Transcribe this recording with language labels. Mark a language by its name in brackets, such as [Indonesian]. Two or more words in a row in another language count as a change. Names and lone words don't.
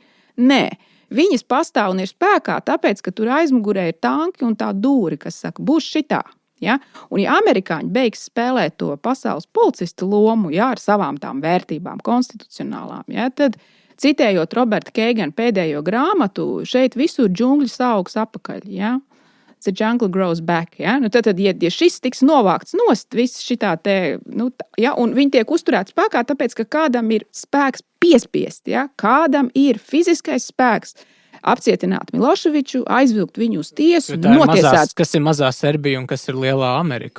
[Latvian] Nē, viņas pastāv un ir spēkā tāpēc, ka tur aizmugurē ir tanki un tā dūri, kas saka, būs šitā. Ja? Un ja amerikāņi beigs spēlēt to pasaules policistu lomu, ja, ar savām tām vērtībām, konstitucionālām, ja, tad citējot Roberta Keigana pēdējo grāmatu, šeit visur džungļi augs apakaļ. Ja? [English] The jungle grows back. [Latvian] Ja? Tad, ja šis tiks novākts nost, viss šitā te, ja, un viņi tiek uzturēti spēkā, tāpēc, ka kādam ir spēks piespiest, ja? Kādam ir fiziskais spēks apcietināt Miloševiču, aizvilkt viņu uz tiesu, notiesāt. Kas ir mazā Serbija un kas ir lielā Amerika?